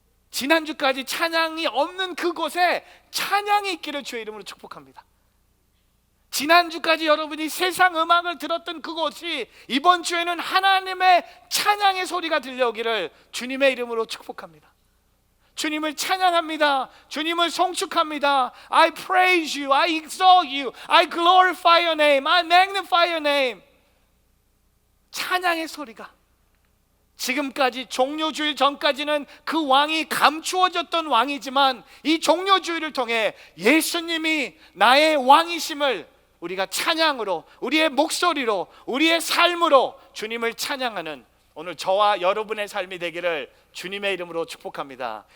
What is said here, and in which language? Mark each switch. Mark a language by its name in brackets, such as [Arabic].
[Korean] 지난주까지 찬양이 없는 그곳에 찬양이 있기를 주의 이름으로 축복합니다. 지난주까지 여러분이 세상 음악을 들었던 그곳이 이번 주에는 하나님의 찬양의 소리가 들려오기를 주님의 이름으로 축복합니다. 주님을 찬양합니다. 주님을 송축합니다. [English] I praise you, I exalt you, I glorify your name, I magnify your name. [Korean] 찬양의 소리가, 지금까지 종료주일 전까지는 그 왕이 감추어졌던 왕이지만 이 종료주일을 통해 예수님이 나의 왕이심을 우리가 찬양으로, 우리의 목소리로, 우리의 삶으로 주님을 찬양하는 오늘 저와 여러분의 삶이 되기를 주님의 이름으로 축복합니다.